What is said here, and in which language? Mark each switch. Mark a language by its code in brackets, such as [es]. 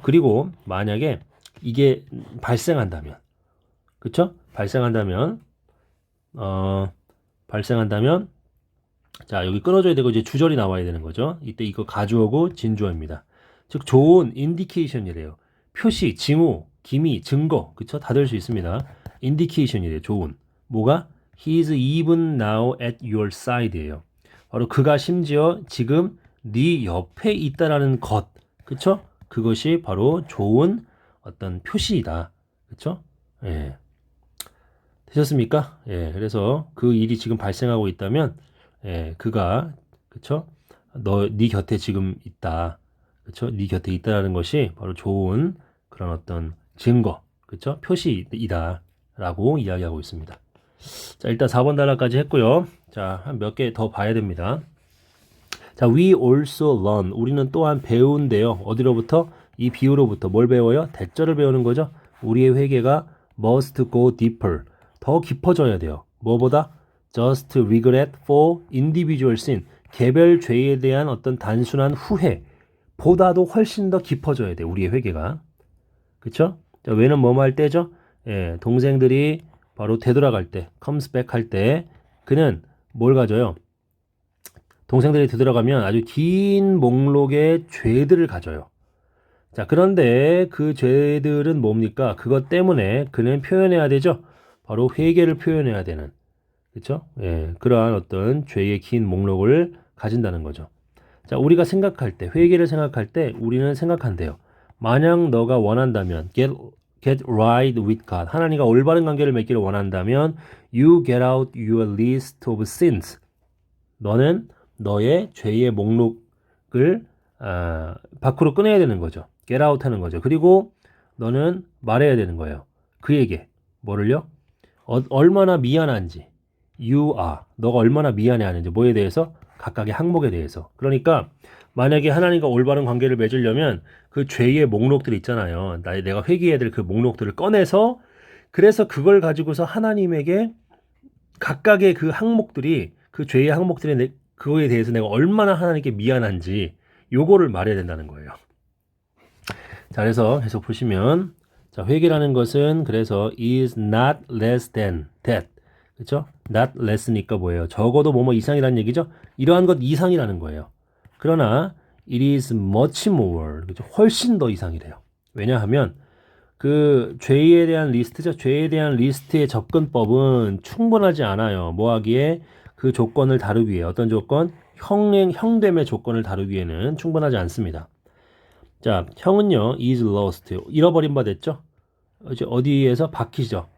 [ko] 그리고 만약에 이게 발생한다면, 그렇죠? 발생한다면 발생한다면 자, 여기 끊어줘야 되고 이제 주절이 나와야 되는 거죠. 이때 이거 가주어고 진주어입니다. 즉 좋은 인디케이션이래요. 표시, 징후, 기미, 증거, 그쵸? 다 될 수 있습니다. 인디케이션이래요. 좋은. 뭐가? [en] He's even now at your side예요. [ko] 바로 그가 심지어 지금 네 옆에 있다라는 것, 그쵸? 그것이 바로 좋은 어떤 표시이다. 그쵸? 예. 되셨습니까? 예. 그래서 그 일이 지금 발생하고 있다면 예, 그가 그쵸? 네 곁에 지금 있다. 그쵸? 네 곁에 있다라는 것이 바로 좋은 그런 어떤 증거, 그쵸? 표시이다라고 이야기하고 있습니다. 자, 일단 4번 단락까지 했고요. 자, 한 몇 개 더 봐야 됩니다. 자, [en] we also learn. [ko] 우리는 또한 배운대요. 어디로부터? 이 비유로부터 뭘 배워요? 대절을 배우는 거죠. 우리의 회개가 [en] must go deeper. [ko] 더 깊어져야 돼요. 뭐보다? [en] just regret for individual sin. [ko] 개별 죄에 대한 어떤 단순한 후회 보다도 훨씬 더 깊어져야 돼. 우리의 회개가. 그쵸? 자, 왜는 뭐뭐 할 때죠? 예, 동생들이 바로 되돌아갈 때, [en] comes back [ko] 할 때 그는 뭘 가져요? 동생들이 되돌아가면 아주 긴 목록의 죄들을 가져요. 자, 그런데 그 죄들은 뭡니까? 그것 때문에 그는 표현해야 되죠? 바로 회개를 표현해야 되는. 그쵸? 예, 그러한 어떤 죄의 긴 목록을 가진다는 거죠. 자, 우리가 생각할 때, 회개를 생각할 때 우리는 생각한대요. 만약 너가 원한다면, [en] get right with God. [ko] 하나님과 올바른 관계를 맺기를 원한다면, [en] you get out your list of sins. [ko] 너는 너의 죄의 목록을 밖으로 꺼내야 되는 거죠. [en] get out [ko] 하는 거죠. 그리고 너는 말해야 되는 거예요. 그에게 뭐를요? 얼마나 미안한지 [en] you are [ko] 너가 얼마나 미안해하는지 뭐에 대해서? 각각의 항목에 대해서. 그러니까 만약에 하나님과 올바른 관계를 맺으려면 그 죄의 목록들 있잖아요. 내가 회개해야 될 그 목록들을 꺼내서 그래서 그걸 가지고서 하나님에게 각각의 그 항목들이 그 죄의 항목들이 그거에 대해서 내가 얼마나 하나님께 미안한지 요거를 말해야 된다는 거예요. 자, 그래서 계속 보시면 자, 회개라는 것은 그래서 [en] is not less than that. [ko] 그렇죠? [en] not less [ko] 니까 뭐예요? 적어도 뭐뭐 이상이라는 얘기죠. 이러한 것 이상이라는 거예요. 그러나 [en] it is much more. [ko] 그렇죠? 훨씬 더 이상이래요. 왜냐하면 그 죄에 대한 리스트죠. 죄에 대한 리스트의 접근법은 충분하지 않아요. 뭐 하기에 그 조건을 다루기 위해 어떤 조건? 형됨의 조건을 다루기에는 충분하지 않습니다. 자, 형은요, [en] is lost. [ko] 잃어버린 바 됐죠? 이제 어디에서? 박히죠.